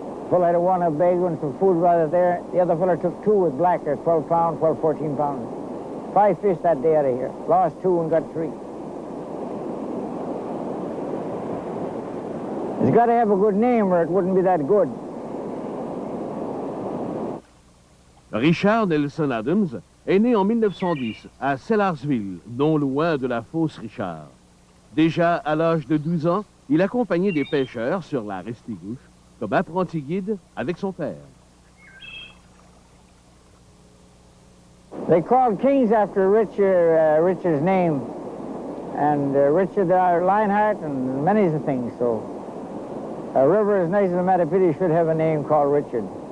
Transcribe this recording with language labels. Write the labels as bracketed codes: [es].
[en] Fellow had one a bag and some food right there. The other fellow took two with blackers, 12 pounds, 12, 14 pounds. 5 fish that day out of here. Lost 2 and got 3. He's got to have a good name or it wouldn't be that good. [fr] Richard Nelson Adams est né en 1910 à Sellarsville, non loin de la Fosse Richard. Déjà à l'âge de 12 ans, il accompagnait des pêcheurs sur la Restigouche comme apprenti guide avec son père. [en] They called Kings after Richard's name, and Richard Lionheart and many things. So a river as nice as the Mattapitty should have a name called Richard.